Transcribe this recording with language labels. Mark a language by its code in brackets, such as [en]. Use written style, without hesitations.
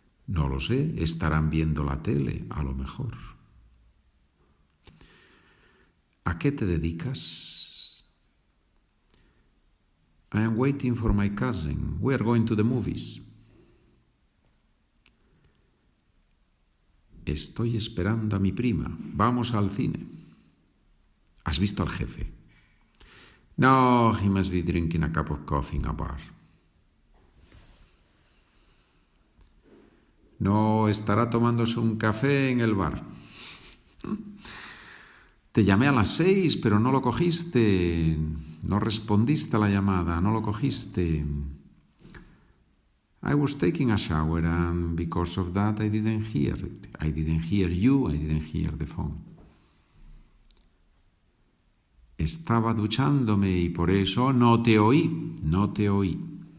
[es] No lo sé, estarán viendo la tele, a lo mejor. ¿A qué te dedicas? [en] I am waiting for my cousin. We are going to the movies. [es] Estoy esperando a mi prima. Vamos al cine. ¿Has visto al jefe? [en] No, he must be drinking a cup of coffee in a bar. [es] No, estará tomándose un café en el bar. Te llamé a las 6, pero no lo cogiste. No respondiste a la llamada, no lo cogiste. [en] I was taking a shower and because of that I didn't hear it. I didn't hear you, I didn't hear the phone. [es] Estaba duchándome y por eso no te oí.